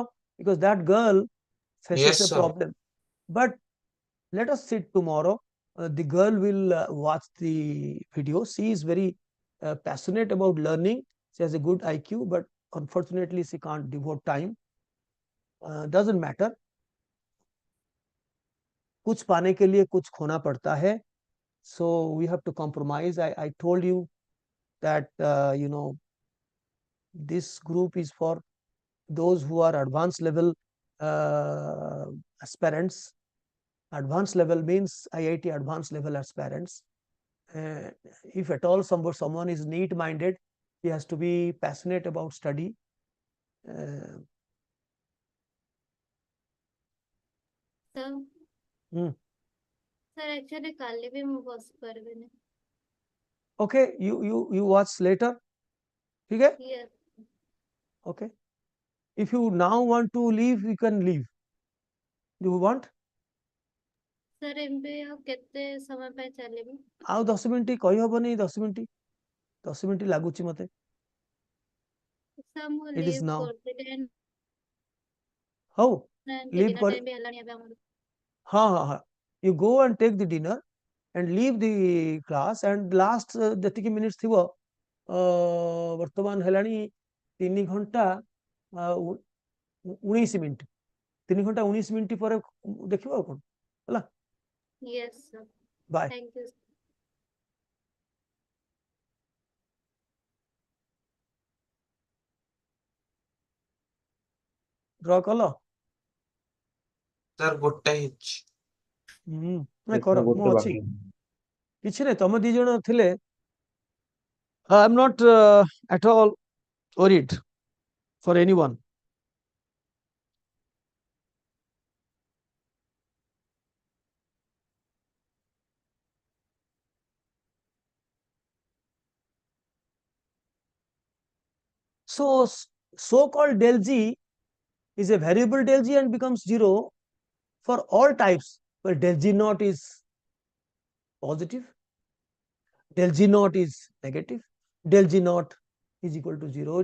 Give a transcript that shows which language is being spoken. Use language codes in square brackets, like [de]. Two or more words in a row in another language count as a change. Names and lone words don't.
[en] Because that girl faces Yes, a sir. problem. But let us sit tomorrow. The girl will watch the video. She is very passionate about learning. She has a good IQ, but unfortunately she can't devote time. Doesn't matter. [hi] कुछ पाने के लिए कुछ खोना पड़ता है. [en] So we have to compromise. I told you that this group is for those who are advanced level aspirants. Advanced level means IIT advanced level aspirants. If at all someone is neat minded, he has to be passionate about study. Sir, Hmm. sir, actually, [hi] काली भी मैं बस पर भी नहीं. [en] Okay, you watch later. [hi] ठीक है? [en] Yes. Okay. If you now want to leave, you can leave. Do you want? [hi] Sir, एमबी आप कितने समय पे चलेंगे? [or] ଆଉ 10 ମିନିଟ୍ କହି ହବନି 10 ମିନିଟ୍ 10 ମିନିଟ୍ ଲାଗୁଛି ମତେ. Sir, ମୁଁ [en] It is leave now. [or] କରିଦେଲି ହଉ [en] and leave dinner [or] କରି time ବି ହେଲାଣି ଏବେ ଆମର. ହଁ. [en] You go and take the dinner and leave the class and last [or] ଯେତିକି minutes ଥିବ ବର୍ତ୍ତମାନ ହେଲାଣି 3 ଘଣ୍ଟା 19 ମିନିଟ୍ 3 ଘଣ୍ଟା 19 ମିନିଟ୍ ପରେ ଦେଖିବ ଆଉ କଣ ହେଲା. [en] Yes, sir. Bye. Thank you. [or] ଡ୍ର କଲ? Sir, ଗୋଟେ ହେଇଛି. ନାଇଁ କର ମୁଁ ଗୋଟେ ଅଛି. ବାକି. କିଛି ନାହିଁ ତମେ ଦି ଜଣ ଥିଲେ. [en] I am not at all worried for anyone. So so-called del G is a variable del G and becomes 0 for all types where del G naught is positive, del G naught is negative, del G naught is equal to 0.